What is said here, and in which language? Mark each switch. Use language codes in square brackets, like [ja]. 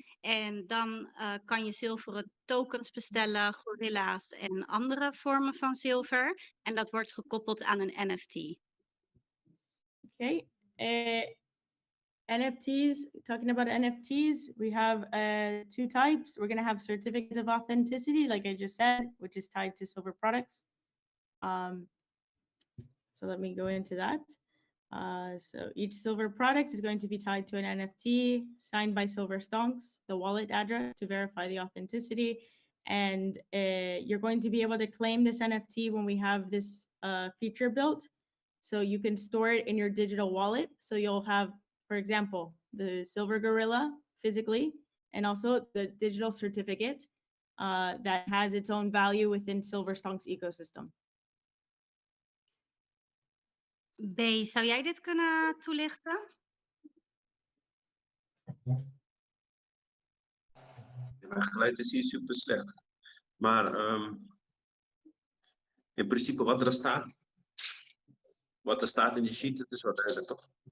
[nl] En dan kan je zilveren tokens bestellen, gorilla's en andere vormen van zilver. En dat wordt gekoppeld aan een NFT. [en] Okay. NFTs, talking about NFTs, we have two types. We're going to have certificates of authenticity, like I just said, which is tied to silver products. So let me go into that. So each silver product is going to be tied to an NFT signed by Silver Stonks, the wallet address to verify the authenticity. And you're going to be able to claim this NFT when we have this feature built. So you can store it in your digital wallet. So you'll have, for example, the silver gorilla physically, and also the digital certificate that has its own value within Silver Stonks ecosystem. [nl] B, zou jij dit kunnen toelichten? Mijn geluid is hier super slecht. Maar in principe wat er staat in de sheet, het is wat duidelijk, toch?